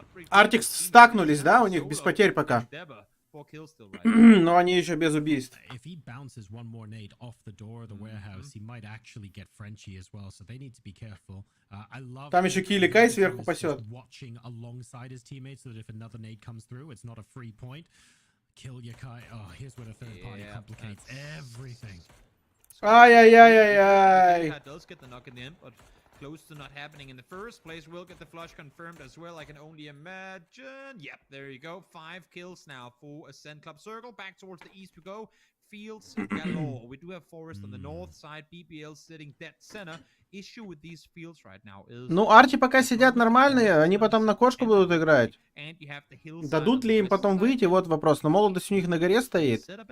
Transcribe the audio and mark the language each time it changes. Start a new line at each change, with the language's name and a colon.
Russian: Артикс стакнулись, да, у них без потерь пока. Но они еще без убийств.
English: If he bounces one more nade off the door of the warehouse, he might actually get Frenchie as well, so they need to be careful. I love
Russian: Там еще Киликай сверху пасет.
English: Watching alongside his teammates so that if another nade comes through, it's not a free point. Kill Yakai. Oh, here's where the third party complicates everything. Ай-яй-яй-яй-яй. Does get the knock in the end, but close to not happening in the first place. We'll get the flush confirmed as well, I can only imagine. Yep, there you go. 5 kills now for Ascent Club. Circle back towards the east we go. Fields galore. We do have Forest on the north side. BBL sitting dead center. Issue with these fields right now is...
Russian: Ну, арти пока сидят нормальные, они потом на кошку будут играть. Дадут ли им потом выйти? Вот вопрос. Но молодость у них на горе стоит.